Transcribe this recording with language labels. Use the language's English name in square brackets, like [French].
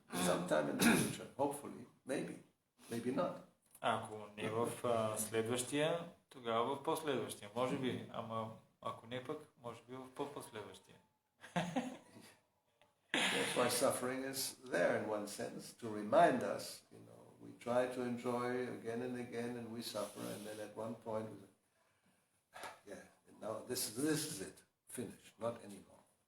[English] sometime in the future, hopefully, maybe not. [Bulgarian] Ако не в следващия, тогава в последващия. Може би, ама ако не пък, може би в по-последващия. [English] That's why suffering is there in one sense, to remind us, we try to enjoy again and again and we suffer, and then at one point we say, yeah, now this is it, finished, not anymore.